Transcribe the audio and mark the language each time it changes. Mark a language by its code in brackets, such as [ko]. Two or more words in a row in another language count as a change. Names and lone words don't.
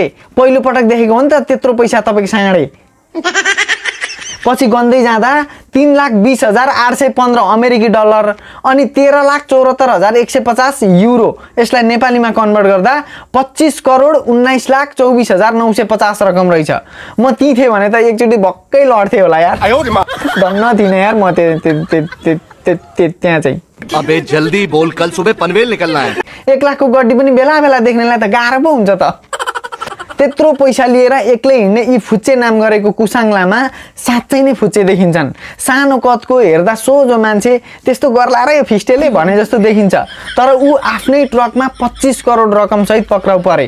[ne] पहिलो पटक देखेको हो नि त त्यत्रो पैसा तपाईको साँडे। पछि गन्दै जाँदा 3,20,815 अमेरिकी डलर अनि 13,74,150 युरो, यसलाई नेपालीमा कन्भर्ट गर्दा 25 करोड 19,24,950 रकम रहेछ। म ती थिए भने त एकचोटि भक्कै लड्थे होला यार। धन्न थिएन यार म त्यहाँ चाहिँ। [hi] अबे जल्दी बोल, कल सुबह पनवेल निकलना है। [ne] 1 लाखको गड्डी पनि बेला बेला देख्नेलाई त गाह्रो पो हुन्छ त। त्यत्रो पैसा लिएर एक्लै हिँड्ने यी फुच्चे नाम गरेको कुसाङ लामा साँच्चै नै फुच्चे देखिन्छन्। सानो कदको हेर्दा सोझो मान्छे त्यस्तो गर्ला र फिस्टेले भने जस्तो देखिन्छ। तर ऊ आफ्नै ट्रकमा 25 करोड रकम सहित पक्राउ परे।